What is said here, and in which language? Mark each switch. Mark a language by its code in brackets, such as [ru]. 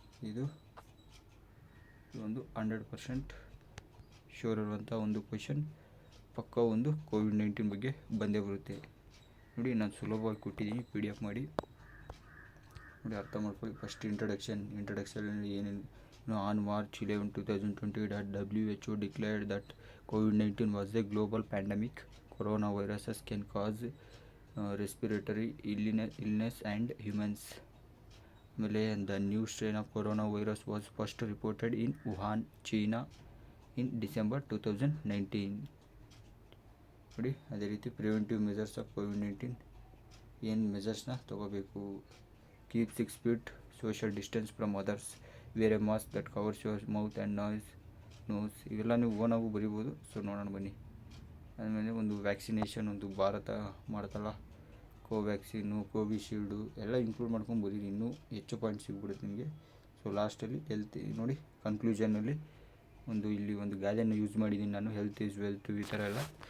[kn] ಇದು ಒಂದು 100% ಶ್ಯೂರ್ ಇರುವಂಥ ಒಂದು ಕ್ವೆಶನ್. ಪಕ್ಕ ಒಂದು ಕೋವಿಡ್-19 ಬಗ್ಗೆ ಬಂದೇ ಬರುತ್ತೆ. ನೋಡಿ, ನಾನು ಸುಲಭವಾಗಿ ಕೊಟ್ಟಿದ್ದೀನಿ, PDF ಮಾಡಿ ನೋಡಿ, ಅರ್ಥ ಮಾಡ್ಕೊಳ್ಳಿ. ಫಸ್ಟ್ ಇಂಟ್ರಡಕ್ಷನಲ್ಲಿ ಏನೇನು [en] On March 11, 2020 WHO declared that COVID-19 was a global pandemic. Coronaviruses can cause respiratory illness and humans. [kn] ಆಮೇಲೆ [en] the new strain of coronavirus was first reported in Wuhan, China in December 2019. [kn] ನೋಡಿ, ಅದೇ ರೀತಿ [en] preventive measures of COVID-19 [kn] ಏನು ಮೆಜರ್ಸ್ನ ತಗೋಬೇಕು. [en] Keep 6 feet social distance from others. Wear a mask that covers your mouth and nose. [kn] ಇವೆಲ್ಲ ನೀವು ಓನಾಗೂ ಬರಿಬೋದು. So ನೋಡೋಣ ಬನ್ನಿ. ಆಮೇಲೆ ಒಂದು ವ್ಯಾಕ್ಸಿನೇಷನ್, ಒಂದು ಭಾರತ ಮಾಡ್ತಲ್ಲ, ಕೋವ್ಯಾಕ್ಸಿನು, ಕೋವಿಶೀಲ್ಡು ಎಲ್ಲ ಇನ್ಕ್ಲೂಡ್ ಮಾಡ್ಕೊಂಡು ಬರೀರಿ. ಇನ್ನೂ ಹೆಚ್ಚು ಪಾಯಿಂಟ್ ಸಿಗ್ಬಿಡುತ್ತೆ ನಿಮಗೆ. ಸೊ ಲಾಸ್ಟಲ್ಲಿ ಹೆಲ್ತ್ ನೋಡಿ, ಕನ್ಕ್ಲೂಷನಲ್ಲಿ ಇಲ್ಲಿ ಒಂದು ಗಾದೆಯನ್ನು ಯೂಸ್ ಮಾಡಿದ್ದೀನಿ ನಾನು, [en] health is wealth, [kn] ಈ ಥರ ಎಲ್ಲ.